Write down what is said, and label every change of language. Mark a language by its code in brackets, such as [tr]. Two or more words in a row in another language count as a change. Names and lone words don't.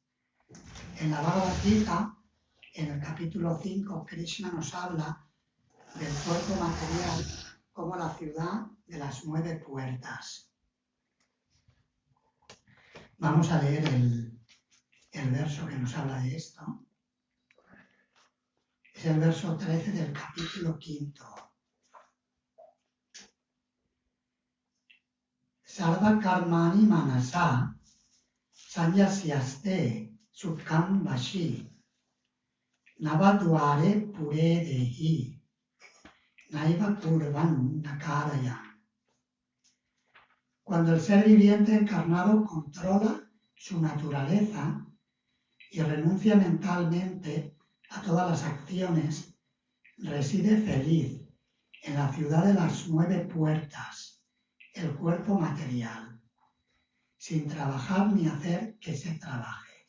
[es] En la Bhagavad Gita, en el capítulo 5, Krishna nos habla del cuerpo material como la ciudad de las 9 puertas. Vamos a leer el verso que nos habla de esto. Es el verso 13 del capítulo 5. [sa] सर्व कर्माणि मनसा संन्यस्यास्ते सुखं वशी नवद्वारे पुरे देही नैव कुर्वन् नकारय. [es] Cuando el ser viviente encarnado controla su naturaleza y renuncia mentalmente a todas las acciones, reside feliz en la ciudad de las 9 puertas, el cuerpo material, sin trabajar ni hacer que se trabaje.